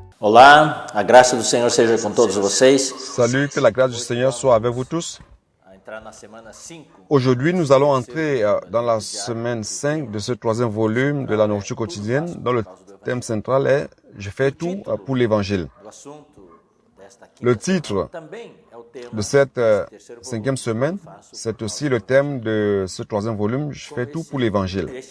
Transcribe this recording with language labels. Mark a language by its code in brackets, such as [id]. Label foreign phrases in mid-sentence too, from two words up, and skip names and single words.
[pt] Olá, a graça do Senhor seja com todos vocês. [fr] Salut, que la grâce du Seigneur soit avec vous tous. Aujourd'hui, nous allons entrer dans la semaine 5 de ce troisième volume de la nourriture quotidienne, dont le thème central est « Je fais tout pour l'Évangile ». Le titre de cette cinquième semaine, c'est aussi le thème de ce troisième volume « Je fais tout pour l'Évangile ».